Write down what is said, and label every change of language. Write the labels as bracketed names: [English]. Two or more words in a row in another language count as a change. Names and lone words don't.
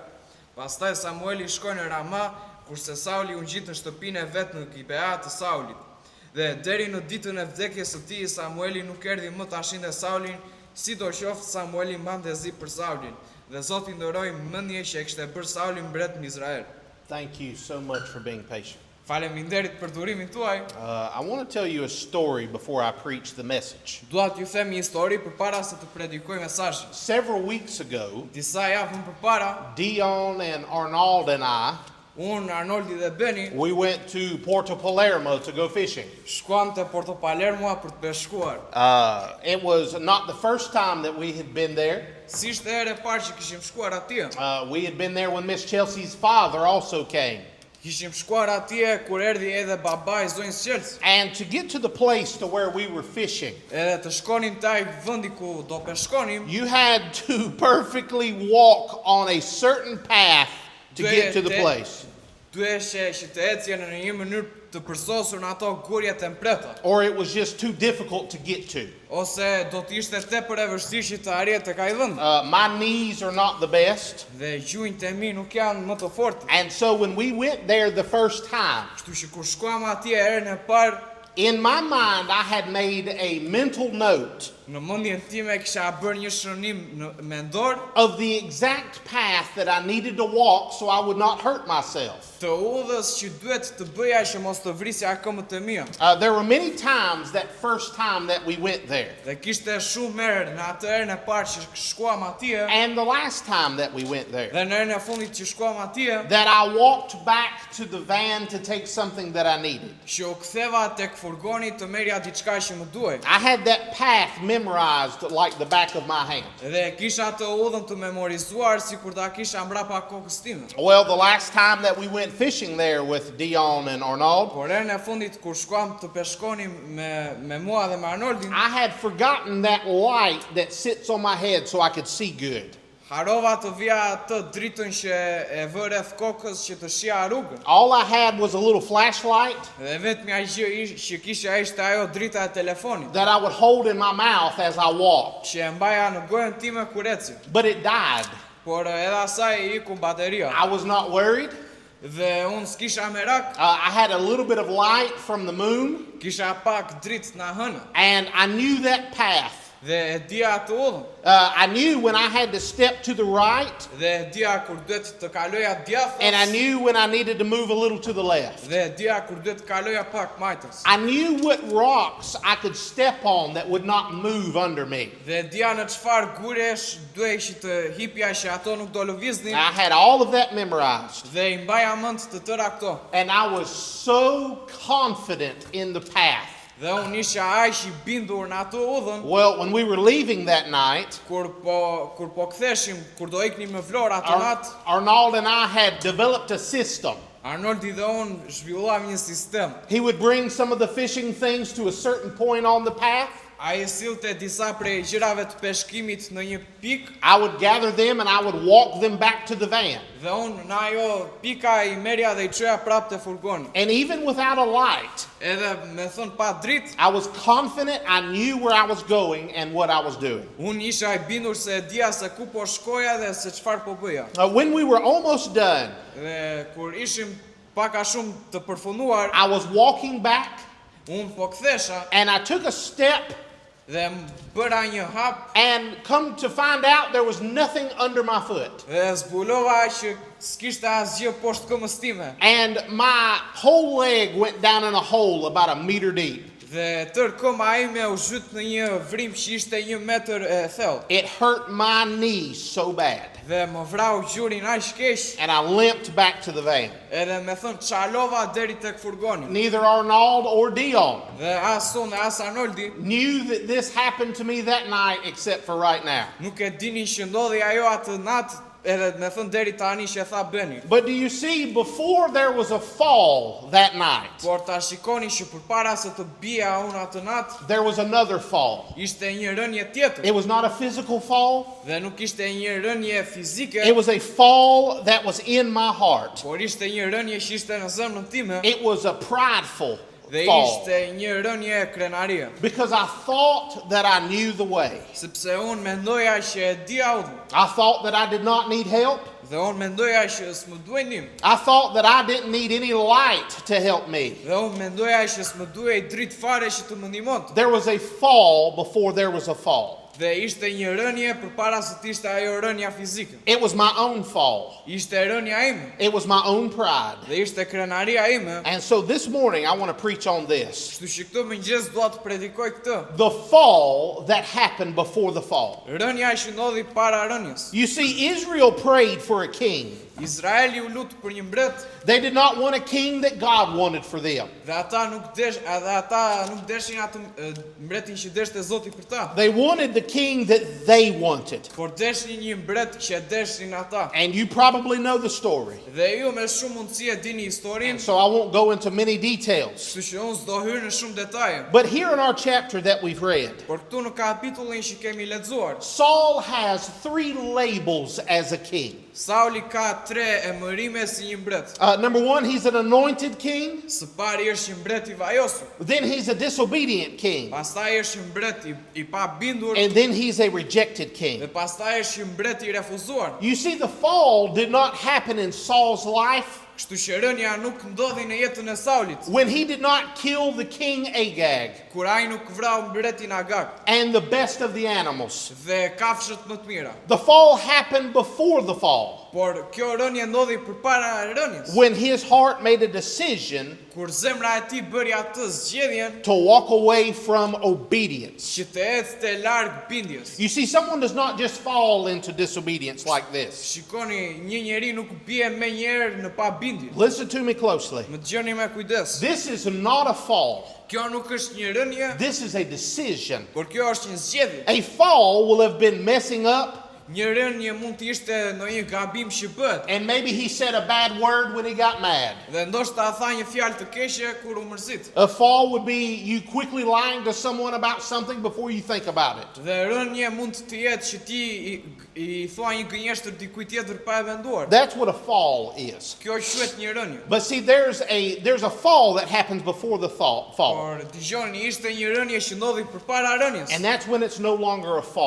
[Albanian] Pastaj Samueli shkoi në Rama, kurse Sauli u ngjit në shtëpinë e vet në Gibea të Saulit. Dhe deri në ditën e vdekjes së tij Samueli nuk erdhi më ta shinte Saulin, sidoqoftë Samueli mbante zi për Saulin, dhe Zoti ndoroi mendje që e kishte bërë Saulin mbret në Izrael. [English] Thank you so much for being patient. [Albanian] Faleminderit për durimin tuaj. [English] I want to tell you a story before I preach the message. [Albanian] Dua t'ju them një histori përpara se të predikoj mesazhin. [English] Several weeks ago, [Albanian] Disa javë më përpara, [English] Dion and Arnold and I, [Albanian] unë, Arnoldi dhe Beni, [English] we went to Porto Palermo to go fishing. [Albanian] shkuam te Porto Palermo për të peshkuar. [English] It was not the first time that we had been there. [Albanian] Si ishte herë e parë që kishim shkuar atje. [English] We had been there when Miss Chelsea's father also came. [Albanian] Kishim shkuar atje kur erdhi edhe babai I zonjës Chelsea. [English] And to get to the place to where we were fishing, [Albanian] Edhe të shkonim taj vendi ku do peshkonim, [English] you had to perfectly walk on a certain path to get to the place. [Albanian] Duheshe që të ecje në një mënyrë të përsosur në ato gurje tempreta, [English] Or it was just too difficult to get to. [Albanian] ose do të ishte tepër e vështirë që të arrijë tek ai vend. [English] My knees are not the best. [Albanian] Dhe gjunjtë e mi nuk janë më të fortë. [English] And so when we went there the first time, [Albanian] Kështu që kur shkuam atje herën e parë, [English] in my mind I had made a mental note [Albanian] në mendjen time kisha bërë një shënim mendor [English] of the exact path that I needed to walk so I would not hurt myself. [Albanian] të udhës që duhet të bëja që mos të vrisja këmbët e mia. [English] There were many times that first time that we went there. [Albanian] Dhe kishte shumë herë në atë herën e parë që shkuam atje, [English] And the last time that we went there, [Albanian] dhe në herën e fundit që shkuam atje, [English] that I walked back to the van to take something that I needed. [Albanian] që u ktheva tek furgoni të merja diçka që më duhej. [English] I had that path memorized like the back of my hand. [Albanian] Dhe kisha të udhën të memorizuar sikur ta kisha mbrapa kokës time. [English] Well, the last time that we went fishing there with Dion and Arnold, [Albanian] Por herën e fundit kur shkuam të peshkonim me mua dhe me Arnoldin, [English] I had forgotten that light that sits on my head so I could see good. [Albanian] harova të vija atë dritën që e vë rreth kokës që të shija rrugën. [English] All I had was a little flashlight [Albanian] Dhe vetmja gjë që kisha ishte ajo drita e telefonit, [English] that I would hold in my mouth as I walked. [Albanian] që e mbaja në gojën time kur eci. [English] But it died. [Albanian] Por edhe asaj I iku bateria. [English] I was not worried. [Albanian] Dhe unë s'kisha merak, [English] I had a little bit of light from the moon, [Albanian] kisha pak dritë na hënë. [English] and I knew that path [Albanian] Dhe e dija atë udhën. [English] I knew when I had to step to the right, [Albanian] Dhe e dija kur duhet të kaloja [English] and I [Albanian] djathtas. [English] knew when I needed to move a little to the left. [Albanian] Dhe e dija kur duhet të kaloja pak majtës. [English] I knew what rocks I could step on that would not move under me. [Albanian] Dhe e dija në çfarë guresh duhej të hipja që ato nuk do lëviznin. [English] I had all of that memorized. [Albanian] Dhe i mbaja mend të tëra këto. [English] And I was so confident in the path. [Albanian] Dhe unë isha aq i bindur në ato udhën. [English] Well, when we were leaving that night, [Albanian] Kur po ktheshim, kur do iknim në Vlorë atë natë, [English] Arnold and I had developed a system. [Albanian] Arnoldi dhe unë zhvilluam një sistem. [English] He would bring some of the fishing things to a certain point on the path. [Albanian] Ai sillte disa prej gjërave të peshkimit në një pikë [English] I would gather them and I would walk them back to the van. [Albanian] dhe unë në ajo pika i merja dhe i çoja prapë te furgoni. [English] And even without a light, [Albanian] Edhe me thënë pa dritë, [English] I was confident I knew where I was going and what I was doing. [Albanian] unë isha i bindur se e dija se ku po shkoja dhe se çfarë po bëja. [English] When we were almost done, [Albanian] Dhe kur ishim pak a shumë të përfunduar, [English] I was walking back [Albanian] unë po kthesha [English] and I took a step [Albanian] dhe më bëra një hap [English] and come to find out there was nothing under my foot. [Albanian] dhe zbulova që s'kishte asgjë poshtë këmbës time. [English] And my whole leg went down in a hole about a meter deep. [Albanian] Dhe tërë këmba ime u zhyt në një vrim që ishte 1 metër e thellë. [English] It hurt my knees so bad. [Albanian] Dhe më vrau gjurin aq keq, [English] And I limped back to the van. [Albanian] edhe me thënë çalova deri tek furgoni. [English] Neither Arnold or Dion [Albanian] Dhe as unë as Arnoldi [English] knew that this happened to me that night except for right now. [Albanian] nuk e dinin që ndodhi ajo atë natë, edhe me thënë deri tani që e tha Beni. [English] But do you see, before there was a fall that night, [Albanian] Por ta shikoni që përpara se të bija unë atë natë, [English] there was another fall. [Albanian] ishte një rënje tjetër. [English] It was not a physical fall. [Albanian] Dhe nuk ishte një rënje fizike, [English] It was a fall that was in my heart. [Albanian] por ishte një rënje që ishte në zemrën time [English] It was a prideful [Albanian] dhe [English] fall. [Albanian] ishte një rënje krenarie. [English] Because I thought that I knew the way. [Albanian] Sepse unë mendoja që e dija udhën. [English] I thought that I did not need help. [Albanian] Dhe unë mendoja që s'më duhej ndihmë. [English] I thought that I didn't need any light to help me. [Albanian] Dhe unë mendoja që s'më duhej dritë fare që të më ndihmonte. [English] There was a fall before there was a fall. [Albanian] Dhe ishte një rënje përpara se të ishte ajo rënja fizike. [English] It was my own fall. [Albanian] Ishte rënja ime [English] It was my own pride. [Albanian] dhe ishte krenaria ime. [English] And so this morning I want to preach on this. [Albanian] Kështu që këtë mëngjes dua të predikoj këtë. [English] The fall that happened before the fall. [Albanian] Rënja që ndodhi para rënjes. [English] You see, Israel prayed for a king. [Albanian] Izraeli u lut për një mbret [English] They did not want a king that God wanted for them. [Albanian] dhe ata nuk deshin atë mbretin që deshte Zoti për ta. [English] They wanted the king that they wanted. [Albanian] Por deshin një mbret që deshin ata. [English] And you probably know the story. [Albanian] Dhe ju me shumë mundësi e dini historinë, [English] So I won't go into many details. [Albanian] kështu që unë s'do hyr në shumë detaje. [English] But here in our chapter that we've read, [Albanian] Por këtu në kapitullin që kemi lexuar, [English] Saul has 3 labels as a king. [Albanian] Sauli ka 3 emërime si një mbret. [English] Number 1, he's an anointed king. [Albanian] Së pari është një mbret i vajosur, [English] Then he's a disobedient king. [Albanian] pastaj është një mbret i pa bindur, [English] And then he's a rejected [Albanian] dhe [English] king. [Albanian] pastaj është një mbret i refuzuar. [English] You see, the fall did not happen in Saul's life [Albanian] Kështu që rënja nuk ndodhi në jetën e Saulit, [English] when he did not kill the king Agag [Albanian] kur ai nuk vrau mbretin Agag [English] and the best of the animals. [Albanian] dhe kafshët më të mira. [English] The fall happened before the fall, [Albanian] Por kjo rënje ndodhi përpara rënjes, [English] when his heart made a decision [Albanian] kur zemra e tij bëri atë zgjedhjen [English] to walk away from obedience. [Albanian] që të ecte larg bindjes. [English] You see, someone does not just fall into disobedience like this. [Albanian] Shikoni, një njeri nuk bie me njerë në pa bindje. [English] Listen to me closely. [Albanian] Më dëgjoni me kujdes. [English] This is not a fall. [Albanian] Kjo nuk është një rënje, [English] This is a decision. [Albanian] por kjo është një zgjedhje. [English] A fall will have been messing up, [Albanian] Një rënje mund të ishte në një gabim që bëhet, [English] and maybe he said a bad word when he got mad. [Albanian] dhe ndoshta tha një fjalë të keqe kur u mërzit. [English] A fall would be you quickly lying to someone about something before you think about it. [Albanian] Dhe rënje mund të jetë që ti i thua një gënjeshtër dikujt tjetër pa e menduar. [English] That's what a fall is. [Albanian] Kjo quhet një rënje. [English] But see, there's a fall that happens before the fall, [Albanian] Por dëgjoni, ishte një rënje që ndodhi përpara rënjes. [English] and that's when it's no longer a fall.